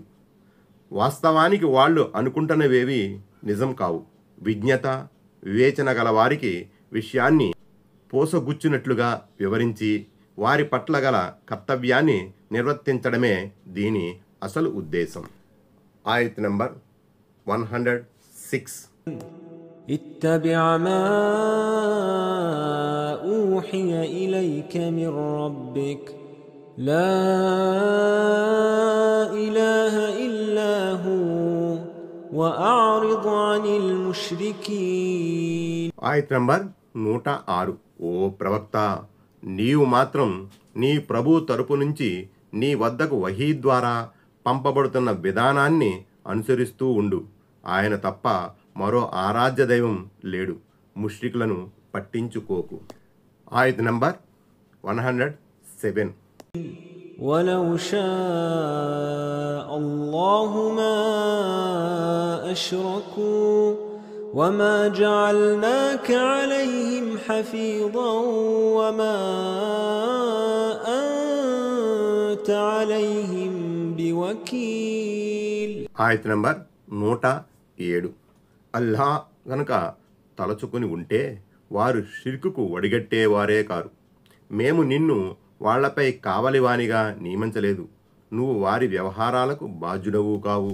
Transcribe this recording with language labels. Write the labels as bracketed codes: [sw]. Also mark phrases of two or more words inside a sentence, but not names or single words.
[te] వాస్తవానికి వాళ్ళు అనుకుంటున్నవేవి నిజం కావు. విజ్ఞత, వివేచన గల వారికి విషయాన్ని పోసగుచ్చినట్లుగా వివరించి వారి పట్ల గల కర్తవ్యాన్ని నిర్వర్తించడమే దీని అసలు ఉద్దేశం. ఆయత్ నంబర్ 106. [ar] اتبع ما أوحي إليك من ربك لا إله إلا هو وأعرض عن المشركين. [te] ఆయత్ నంబర్ 106. ఓ ప్రవక్త, నీవు మాత్రం నీ ప్రభు తరపు నుంచి నీ వద్దకు వహీ ద్వారా పంపబడుతున్న విధానాన్ని అనుసరిస్తూ ఉండు. ఆయన తప్ప మరో ఆరాధ్య దైవం లేడు. ముష్రికులను పట్టించుకోకు. ఆయత్ నంబర్ 107. [ar] ولو شاء الله ما أشركوا وما جعلناك عليهم حفيظا وما أنت عليهم بوكيل. [te] ఆయత నంబర్ 107. అల్లా గనక తలచుకుని ఉంటే వారు షిర్కుకు ఒడిగట్టేవారే కారు. మేము నిన్ను వాళ్లపై కావలివానిగా నియమించలేదు. నువ్వు వారి వ్యవహారాలకు బాధ్యుడవు కావు.